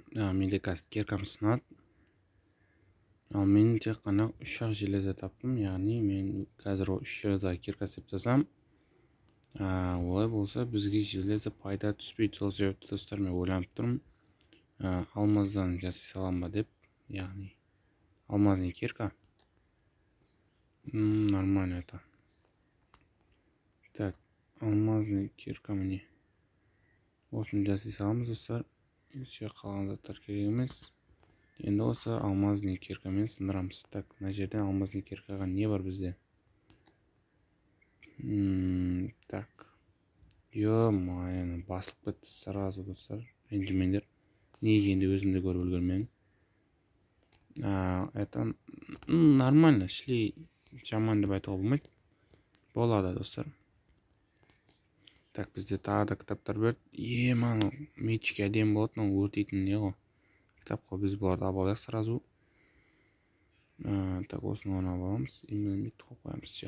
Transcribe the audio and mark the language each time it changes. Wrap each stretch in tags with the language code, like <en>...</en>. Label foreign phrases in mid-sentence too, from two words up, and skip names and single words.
<kk>Менде қазір киркам сынады. Ал мен тек қана 3-ақ железо таптым, яғни мен қазір 3 железоға кирка істеп жасам. Олай болса бізге железо пайда түспейді. Сол себепті достар, мен ойланып тұрмын, алмаздан жасай салам ба деп, яғни</kk> <ru>алмазный кирка. Нормально это. Так, алмазный кирка</ru> <kk>міне. Осыны жасай саламыз достар. Еще қалған заттар керек емес. Енді осы</kk> <ru>алмазный киркамен</ru> <kk>сындырамыз. Так, мына жерден</kk> <ru>алмазный киркаға</ru> <kk>не бар бізде? Так. Ё-моё, басылып кетті сразу достар. Ренжімеңдер. Неге енді өзімді көріп үлгермедім.</kk> <ru>Это нормально,</ru> <kk>шли жаман деп айтуға болмайды. Болады достар. Так, бізде тағы да кітаптар берді. Мана мечке әдемі болады, мына өртейтін не ғой. Кітап қой, біз бұларды алып алайық сразу. Так, осыны алып аламыз. Именно қоямыз. Все.</kk>